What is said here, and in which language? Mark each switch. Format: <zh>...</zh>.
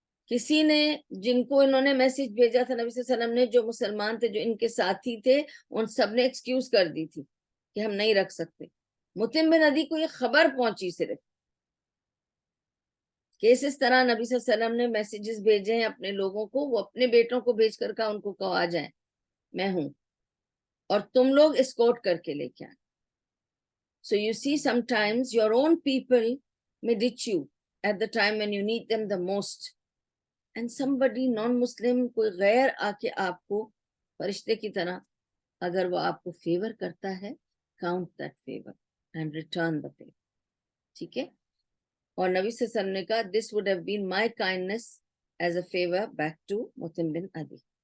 <ur>کسی نے جن کو انہوں نے میسج بھیجا تھا نبی صلی اللہ علیہ وسلم نے, جو مسلمان تھے جو ان کے ساتھی تھے, ان سب نے ایکسکیوز کر دی تھی کہ ہم نہیں رکھ سکتے. مطعم بن عدی کو یہ خبر پہنچی صرف کہ اس طرح نبی صلی اللہ علیہ وسلم نے میسیجز بھیجے ہیں اپنے لوگوں کو, وہ اپنے بیٹوں کو بھیج کر کہا ان کو کہو آ جائیں, میں ہوں, اور تم لوگ اسکورٹ کر کے لے کے آئیں.</ur> <en>So you see sometimes your own people may ditch you at the time when you need them the most. And somebody non-Muslim,</en> <ur>کوئی غیر آ کے آپ کو فرشتے کی طرح اگر وہ آپ کو فیور کرتا ہے,</ur> <en>count that favor and return the favor.</en> <ur>ٹھیک ہے. اور نبی صلی اللہ علیہ وسلم نے کہا</ur> <en>this would have been my kindness as a favor back to</en> <ur>مطعم bin Adi.</ur>